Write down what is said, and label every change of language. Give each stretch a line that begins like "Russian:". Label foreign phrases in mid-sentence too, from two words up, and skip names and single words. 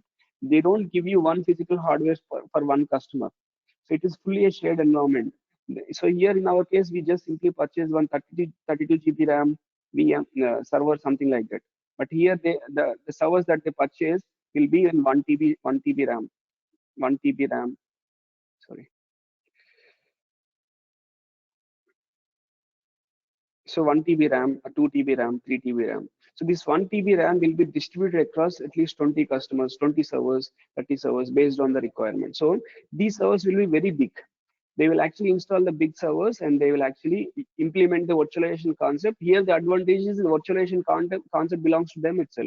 English: They don't give you one physical hardware for one customer. So it is fully a shared environment. So here in our case, we just simply purchase one 32 GB RAM VM server, something like that. But here the servers that they purchase will be in 1 TB RAM, 1 TB RAM. Sorry. So 1 TB RAM, 2 TB RAM, 3 TB RAM. So this 1 TB RAM will be distributed across at least 20 customers, 20 servers, 30 servers based on the requirement. So these servers will be very big. They will actually install the big servers and they will actually implement the virtualization concept. Here the advantage is the virtualization concept belongs to them itself.